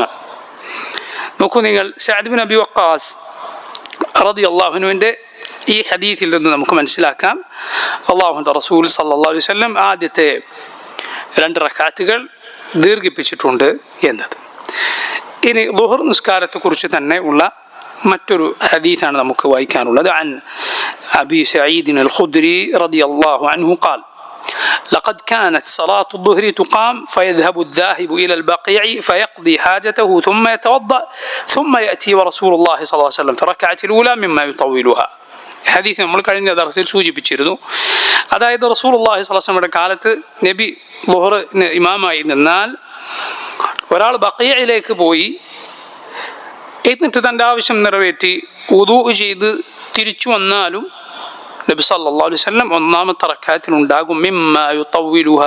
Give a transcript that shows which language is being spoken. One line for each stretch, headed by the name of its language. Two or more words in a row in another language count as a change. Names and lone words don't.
Malayalam: നോക്കൂ നിങ്ങൾ, സഅദ് ബിൻ അബി വഖാസ് റളിയല്ലാഹു അൻഹുവിൻ്റെ ഈ ഹദീസിൽ നിന്ന് നമുക്ക് മനസ്സിലാക്കാം അള്ളാഹുവിൻ്റെ റസൂൽ
Arabic: صلى الله عليه وسلم
Malayalam: ആദ്യത്തെ 2 റക്അത്തുകൾ ദീർഘിപ്പിച്ചിട്ടുണ്ട് എന്നത്. ഇനി ളുഹർ നിസ്കാരത്തെക്കുറിച്ച് തന്നെ ഉള്ള മറ്റൊരു ഹദീസാണ് നമുക്ക് വായിക്കാനുള്ളത്.
Arabic: عن أبي سعيد الخدري رضي الله عنه قال لقد كانت صلاة الظهر تقام فيذهب الذاهب إلى البقيع فيقضي حاجته ثم يتوضأ ثم يأتي ورسول الله صلى الله عليه وسلم في الركعة الأولى مما يطولها.
Malayalam: ഹദീസ് നമ്മൾ കഴിഞ്ഞ ദർസിൽ സൂചിപ്പിച്ചിരുന്നു. അതായത് റസൂലുള്ളാഹി
Arabic: صلى الله عليه وسلم
Malayalam: കാലത്ത് നബി ളുഹറിന് ഇമാമായി നിന്നാൽ ഒരാൾ ബഖീഇലേക്ക് പോയി എന്നിട്ട് തൻ്റെ ആവശ്യം നിറവേറ്റി വുദൂ ചെയ്ത് തിരിച്ചു വന്നാലും നബി
Arabic: صلى الله عليه وسلم
Malayalam: ഒന്നാമത്തെ റക്അത്തിനുണ്ടാകും
Arabic: مما يطولها.